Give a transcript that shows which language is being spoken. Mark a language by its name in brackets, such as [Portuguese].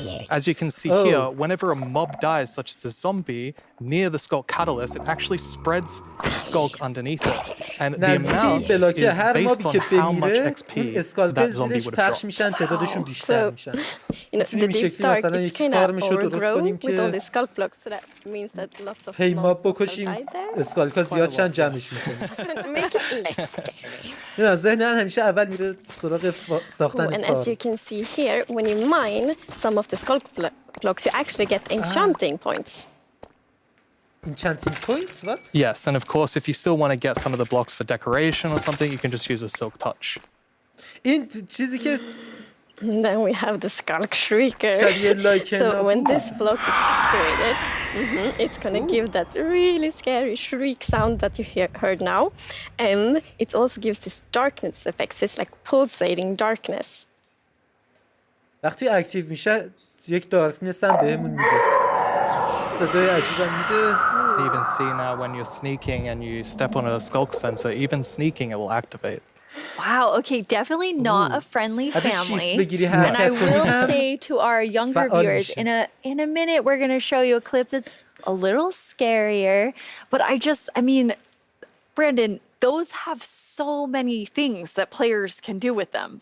[English] As you can see here, whenever a mob dies, such as a zombie, near the Skulk catalyst, it actually spreads Skulk underneath it. And the amount is based on how much XP that zombie would have dropped. So, you know, the Deep Dark is kind of overgrown with all the Skulk blocks, so that means that lots of mobs will die there. [Persian] اسکالک‌ها زیاد شدن جمعشون کنیم. [English] Make it less scary. [Persian] نه ذهن همیشه اول میره سراغ ساختن [English] And as you can see here, when you mine some of the Skulk blocks, you actually get enchanting points. Enchanting points? What? Yes, and of course, if you still want to get some of the blocks for decoration or something, you can just use a Silk Touch. [Persian] این چیزی که [English] Then we have the Skulk Shrieker. So when this block is activated, it's going to give that really scary shriek sound that you heard now. And it also gives this darkness effect, so it's like pulsating darkness. [Persian] وقتی اکتیو میشه یک دارکنس هم بهمون میده. صدای عجیبی میده. [English] can even see now when you're sneaking and you step on a skulk sensor, even sneaking it will activate. Wow, okay, definitely not a friendly family. And I will say to our younger viewers, in a minute we're going to show you a clip that's a little scarier, but I mean, Brandon, those have so many things that players can do with them.